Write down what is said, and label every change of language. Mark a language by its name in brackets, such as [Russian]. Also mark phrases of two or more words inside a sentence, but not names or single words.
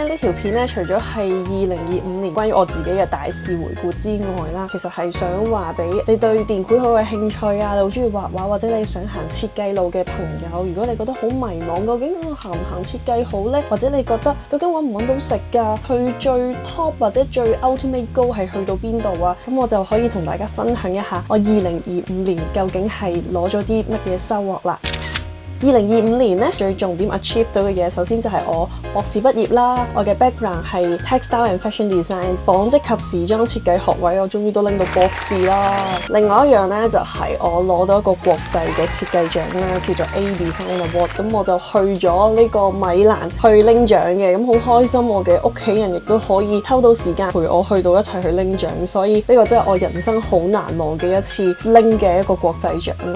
[Cantonese] 呢條片咧，除咗係2025年關於我自己嘅大事回顧之外啦，其實係想話俾你對電繪好有興趣啊，你好中意畫畫或者你想行設計路嘅朋友，如果你覺得好迷茫，究竟我行唔行設計好呢？或者你覺得究竟揾唔揾到食㗎？去最 top 或者最 [English] ultimate goal [Cantonese] 係去到邊度啊？咁我就可以同大家分享一下我2025年究竟係攞咗啲乜嘢收穫啦。2025年咧，最重點 achieve 到嘅嘢，首先就係我博士畢業啦。我嘅 background 係 [English] textile and fashion design， [Cantonese] 紡織及時裝設計學位，我終於都拎到博士啦。另外一樣咧，就係我攞到一個國際嘅設計獎啦，叫做 A Design Award。咁我就去咗呢個米蘭去拎獎嘅，咁好開心。我嘅屋企人亦都可以抽到時間陪我去到一齊去拎獎，所以呢個真係我人生好難忘嘅一次拎嘅一個國際獎咯。